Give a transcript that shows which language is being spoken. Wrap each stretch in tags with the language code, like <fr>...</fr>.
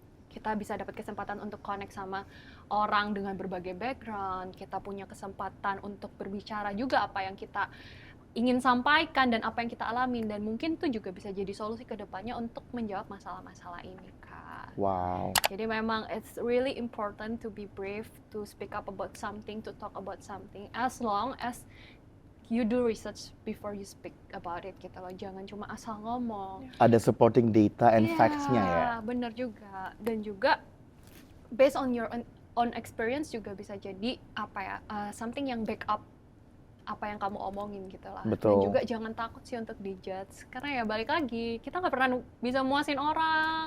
<id>Kita bisa dapat kesempatan untuk connect sama orang dengan berbagai background, kita punya kesempatan untuk berbicara juga apa yang kita ingin sampaikan dan apa yang kita alamin, dan mungkin itu juga bisa jadi solusi ke depannya untuk menjawab masalah-masalah ini, Kak. Wow. Jadi memang</id> <en>it's really important to be brave, to speak up about something, to talk about something, as long as you do research before you speak about it</en> <id>gitu loh.</id> <en>Jangan cuma asal ngomong. Ada supporting data and facts-nya ya.</en> <id>Iya, bener juga. Dan juga</id> <en>based on your own experience</en> <id>juga bisa jadi something yang</id> <en>back up</en> <id>apa yang kamu omongin gitu lah. Betul. Dan juga jangan takut sih untuk dijudge, karena ya balik lagi, kita nggak pernah bisa muasin orang.</id>